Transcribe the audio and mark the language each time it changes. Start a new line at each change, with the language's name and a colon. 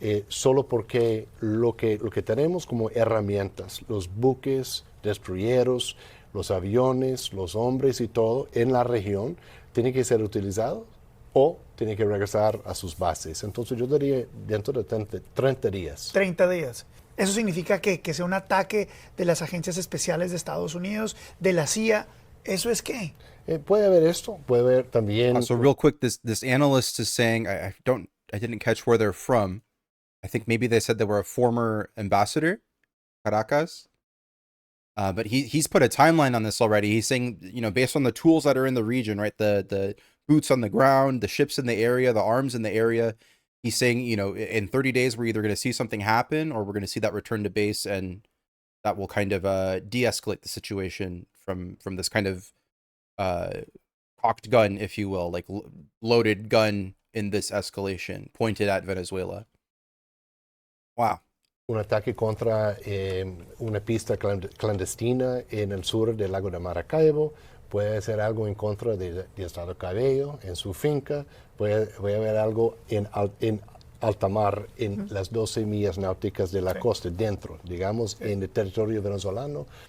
Spanish: Solo porque lo que tenemos como herramientas, los buques, destroyeros, los aviones, los hombres y todo en la región, tiene que ser utilizado o tiene que regresar a sus bases. Entonces yo diría dentro de 30 días. 30 días. ¿Eso significa que sea un ataque de las agencias especiales de Estados Unidos, de la CIA? ¿Eso es qué? Puede haber esto, puede haber también...
English: So real quick, this analyst is saying, I didn't catch where they're from, I think maybe they said they were a former ambassador, Caracas. But he's put a timeline on this already. He's saying, based on the tools that are in the region, right? The boots on the ground, the ships in the area, the arms in the area. He's saying, in 30 days, we're either going to see something happen or we're going to see that return to base, and that will kind of de-escalate the situation from this kind of cocked gun, if you will, like loaded gun in this escalation pointed at Venezuela. Wow.
Spanish: Un ataque contra una pista clandestina en el sur del lago de Maracaibo, puede ser algo en contra de Estado Cabello, en su finca, puede haber algo en alta mar, en las 12 millas náuticas de la costa, dentro, digamos, en el territorio venezolano.